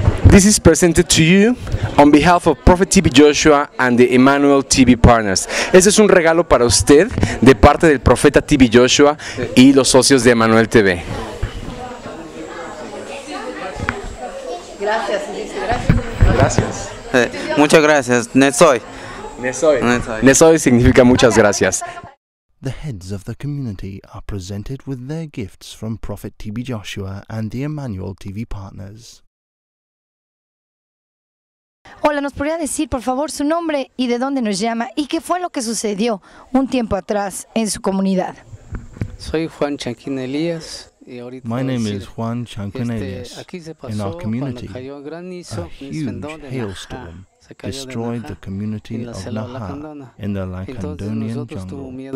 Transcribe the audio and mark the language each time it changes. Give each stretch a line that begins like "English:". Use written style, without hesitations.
English: This is presented to you on behalf of Prophet TV Joshua and the Emmanuel TV Partners.
Spanish: Este es un regalo para usted de parte del Profeta TV Joshua y los socios de Emmanuel TV. Gracias. Gracias. Muchas gracias. Nesoy. Nesoy significa muchas gracias.
English: The heads of the community are presented with their gifts from Prophet TV Joshua and the Emmanuel TV Partners.
Spanish: Hola, ¿nos podría decir por favor su nombre y de dónde nos llama y qué fue lo que sucedió un tiempo atrás en su comunidad? Soy Juan Chanquín Elías.
English: My name is Juan Chanquín Elias. In our community, a huge hailstorm destroyed the community of Naha in the Lacandonian jungle.